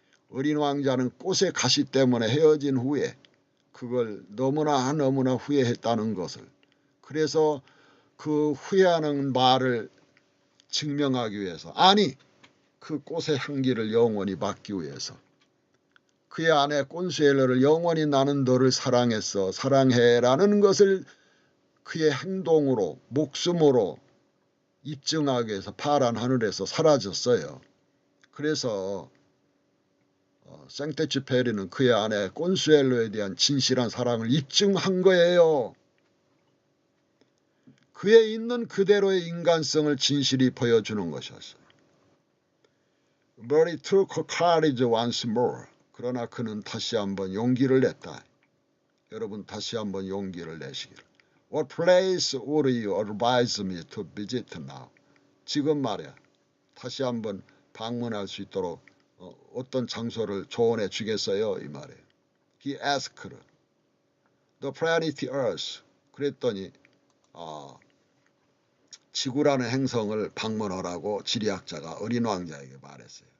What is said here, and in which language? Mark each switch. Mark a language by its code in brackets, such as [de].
[ko] 어린 왕자는 꽃의 가시 때문에 헤어진 후에 그걸 너무나 후회했다는 것을, 그래서 그 후회하는 말을 증명하기 위해서, 아니 그 꽃의 향기를 영원히 맡기 위해서 그의 아내 콘수엘로를 영원히 나는 너를 사랑했어, 사랑해라는 것을 그의 행동으로, 목숨으로 입증하기 위해서 파란 하늘에서 사라졌어요. 그래서 생테쥐페리는 그의 아내 콘수엘로에 대한 진실한 사랑을 입증한 거예요. 그에 있는 그대로의 인간성을 진실이 보여주는 것이었어요. [en] But he took courage once more. [ko] 그러나 그는 다시 한번 용기를 냈다. 여러분 다시 한번 용기를 내시기를. [en] What place would you advise me to visit now? [ko] 지금 말이야. 다시 한번 방문할 수 있도록 어떤 장소를 조언해 주겠어요? 이 말이에요. [en] He asked the planet Earth. [ko] 그랬더니 지구라는 행성을 방문하라고 지리학자가 어린 왕자에게 말했어요.